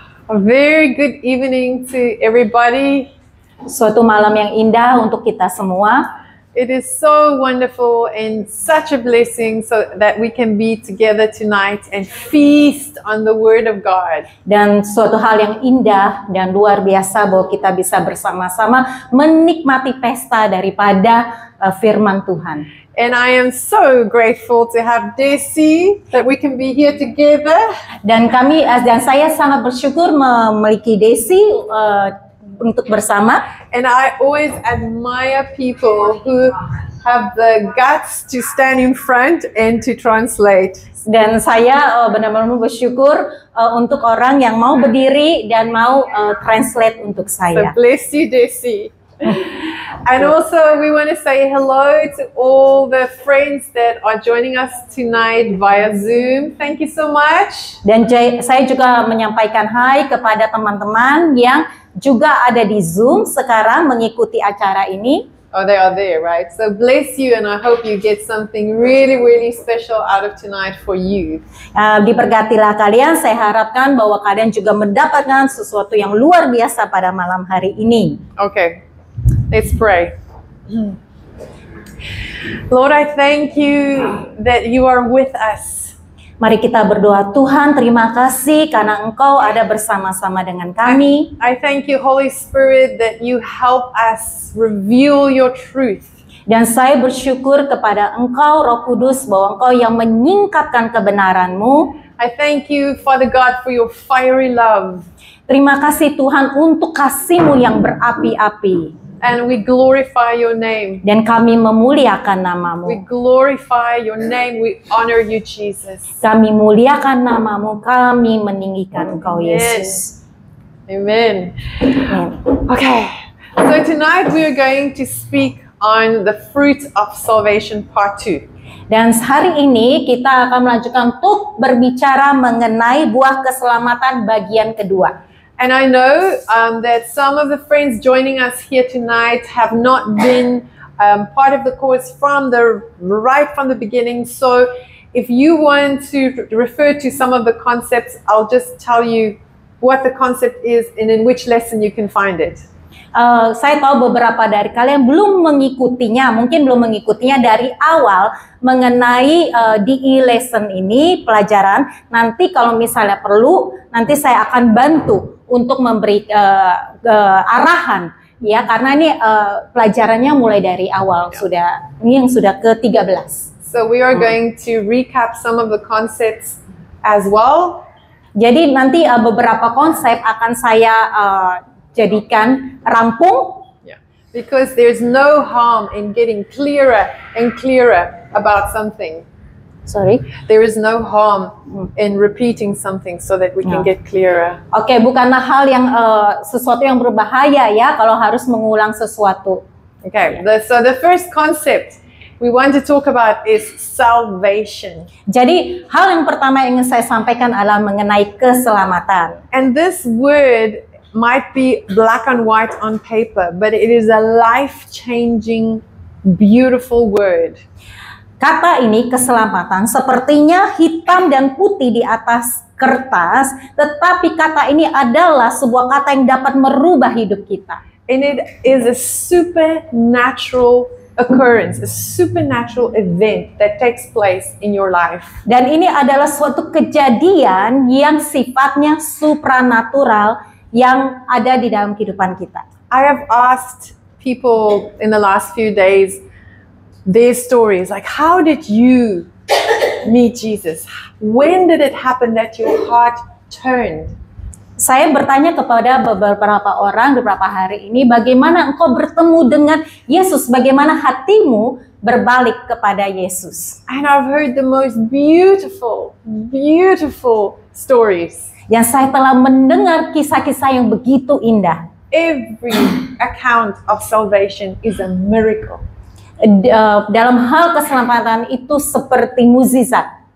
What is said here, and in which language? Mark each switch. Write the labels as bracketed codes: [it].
[en] A very good evening to everybody. [id] Suatu malam yang indah untuk kita semua. [en] It is so wonderful and such a blessing so that we can be together tonight and feast on the Word of God. [id] Dan suatu hal yang indah dan luar biasa bahwa kita bisa bersama-sama menikmati pesta daripada firman Tuhan. [en] And I am so grateful to have Desi, that we can be here together. [id] Dan saya sangat bersyukur memiliki Desi untuk bersama. [en] And I always admire people who have the guts to stand in front and to translate. [id] Dan saya benar-benar bersyukur untuk orang yang mau berdiri dan mau translate untuk [en] So [id] saya. [en] bless you, Desi. And also we want to say hello to all the friends that are joining us tonight via Zoom. Thank you so much. [id] Dan saya juga menyampaikan hai kepada teman-teman yang juga ada di Zoom sekarang mengikuti acara ini. [en] Oh, they are there, right? So bless you, and I hope you get something really, really special out of tonight for you. [id] Diberkatilah kalian, saya harapkan bahwa kalian juga mendapatkan sesuatu yang luar biasa pada malam hari ini. [en] Okay, let's pray. Lord, I thank you that you are with us. [id] Mari kita berdoa. Tuhan, terima kasih karena Engkau ada bersama-sama dengan kami. [en] I thank you, Holy Spirit, that you help us reveal your truth. [id] Dan saya bersyukur kepada Engkau, Roh Kudus, bahwa Engkau yang menyingkapkan kebenaran-Mu. [en] I thank you, Father God, for your fiery love. [id] Terima kasih Tuhan untuk kasih-Mu yang berapi-api. [en] And we glorify your name. [id] Dan kami memuliakan nama-Mu. [en] We glorify your name. We honor you, Jesus. [id] Kami muliakan nama-Mu. Kami meninggikan Engkau, Yesus. [en] Amen. Amen. Okay. So tonight we are going to speak on the fruit of salvation part 2. [id] Dan hari ini kita akan melanjutkan untuk berbicara mengenai buah keselamatan bagian kedua. [en] And I know that some of the friends joining us here tonight have not been part of the course from the beginning. So if you want to refer to some of the concepts, I'll just tell you what the concept is and in which lesson you can find it. [id] Saya tahu beberapa dari kalian belum mengikutinya, mungkin belum mengikutinya dari awal mengenai DE lesson ini, pelajaran. Nanti kalau misalnya perlu, nanti saya akan bantu untuk memberi arahan, ya, karena ini pelajarannya mulai dari awal, ini yang sudah ke-13. [en] So we are going to recap some of the concepts as well. [id] Jadi nanti beberapa konsep akan saya jadikan rampung. [en] Yeah. Because there's no harm in getting clearer and clearer about something. Sorry. There is no harm in repeating something so that we can get clearer. [id] Oke, bukanlah hal yang sesuatu yang berbahaya ya kalau harus mengulang sesuatu. [en] Okay. So the first concept we want to talk about is salvation. [id] Jadi hal yang pertama yang ingin saya sampaikan adalah mengenai keselamatan. [en] And this word might be black and white on paper, but it is a life-changing, beautiful word. [id] Kata ini keselamatan sepertinya hitam dan putih di atas kertas, tetapi kata ini adalah sebuah kata yang dapat merubah hidup kita. [en] And it is a supernatural occurrence, a supernatural event that takes place in your life. [id] Dan ini adalah suatu kejadian yang sifatnya supranatural yang ada di dalam kehidupan kita. [en] I have asked people in the last few days their stories, like, how did you meet Jesus? When did it happen that your heart turned? [id] Saya bertanya kepada beberapa orang beberapa hari ini, bagaimana engkau bertemu dengan Yesus? Bagaimana hatimu berbalik kepada Yesus? [en] And I've heard the most beautiful, beautiful stories. [id] Yang saya telah mendengar kisah-kisah yang begitu indah. [en] Every account of salvation is a miracle. [id] Dalam hal keselamatan itu seperti mukjizat.